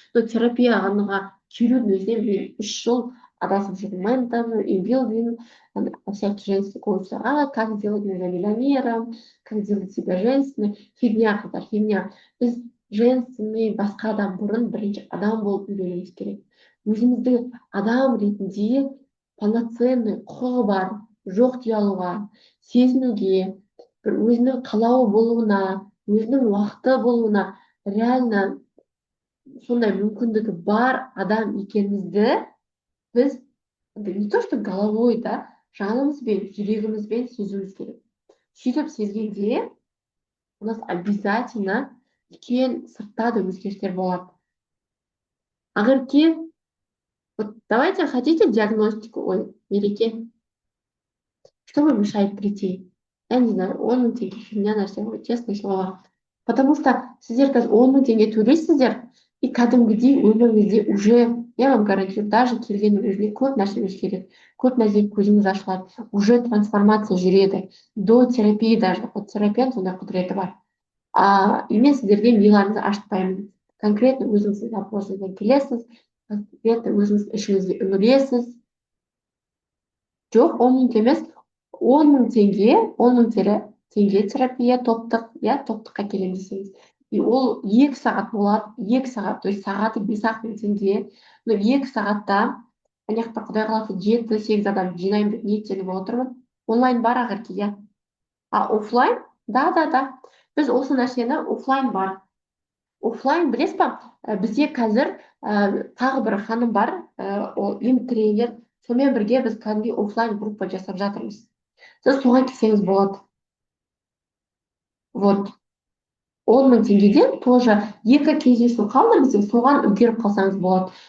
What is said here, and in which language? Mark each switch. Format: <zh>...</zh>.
<kk>Но терапияға келудің өзіне мен 3 жыл адасып жүрдім.</kk> <ru>Ментом, имбилдинг, всякие женские курсы. Как сделать меня миллионером, как сделать себя женственной. Фигня,</ru> <kk>қыздар,</kk> <ru>фигня.</ru> <kk>Біз</kk> <ru>женственный</ru> <kk>басқадан бұрын бірінші адам болып үйренуіміз керек. Өзімізді адам ретінде</kk> <ru>полноценный</ru> <kk>құқығы бар, жоқ дей алуға, сезінуге, бір өзінің қалауы болуына, өзінің уақыты болуына</kk> <ru>реально</ru> <kk>сондай мүмкіндігі бар адам екенімізді біз</kk> <ru>не то что головой, да,</ru> <kk>жанымызбен, жүрегімізбен сезуіміз керек. Сөйтіп сезгенде</kk> <ru>у нас обязательно</ru> <kk>үлкен сыртта да өзгерістер болады.</kk> <ru>Ақерке, вот давайте, хотите диагностику? Ой, Мереке, что вам мешает прийти? Я не знаю, 10.000 теңге фигня</ru> <kk>нәрсе ғой,</kk> <ru>честное слово. Потому что</ru> <kk>сіздер қазір 10.000 теңге төлейсіздер, и кәдімгідей өміріңізде</kk> <ru>уже, я вам гарантирую, даже</ru> <kk>келгеннің өзіне көп нәрсе өзгереді, көп нәрсе көзіңіз ашылады,</kk> <ru>уже трансформация</ru> <kk>жүреді.</kk> <ru>До терапии даже, вот</ru> <kk>терапияның сондай құдіреті бар. И мен сіздерге миларыңызды ашытпаймын.</kk> <ru>Конкретно</ru> <kk>өзіңіздің запросыңызбен келесіз, конкретно өзіңіз ішіңізге үңілесіз. Жоқ, 10.000 емес, 10.000 теңге терапия топтық,</kk> <ru>я</ru> <kk>топтыққа келемін десеңіз. И ол 2 сағат болады, 2 сағат,</kk> <ru>то есть</ru> <kk>сағаты 5.000 теңге. Но 2 сағатта, аяқта Құдай қаласа 7-8 адам жинаймын деп ниеттеніп отырмын. Онлайн бар Ақерке, иә. Офлайн?</kk> <ru>Да.</ru> <kk>Біз осы нәрсені офлайн бар. Офлайн білесіз ба? Бізде қазір тағы бір ханым бар, ол тренер. Сонымен бірге біз кәдімгі офлайн группа жасап жатырмыз. Сіз соған келсеңіз болады.</kk> <ru>Вот.</ru> <kk>10.000 теңгеден</kk> <ru>тоже</ru> <kk>2 кездесу қалды бізде, соған үлгеріп қалсаңыз болады.</kk>